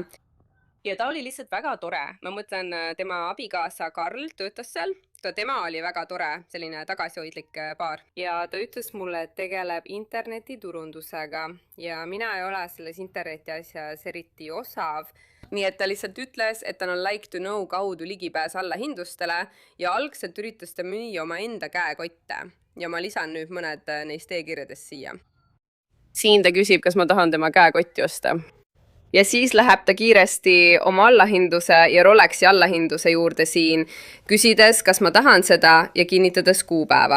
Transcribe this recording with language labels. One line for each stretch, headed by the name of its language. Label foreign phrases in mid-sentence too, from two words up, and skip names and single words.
Estonian: Ja ta oli lihtsalt väga tore. Ma mõtlen, tema abikaasa Karl töötas seal. Tema oli väga tore, selline tagasihoidlik paar. Ja ta ütles mulle, et tegeleb internetiturundusega. Ja mina ei ole selles interneti asjas eriti osav. Nii et ta lihtsalt ütles, et tal on like to know kaudu ligipääs allahindlustele ja algselt üritas ta müüa oma enda käekotte. Ja ma lisan nüüd mõned neist e-kirjadest siia. Siin ta küsib, kas ma tahan tema käekotti osta. Ja siis läheb ta kiiresti oma allahindluse ja Rolexi allahindluse juurde siin, küsides, kas ma tahan seda ja kinnitades kuupäeva.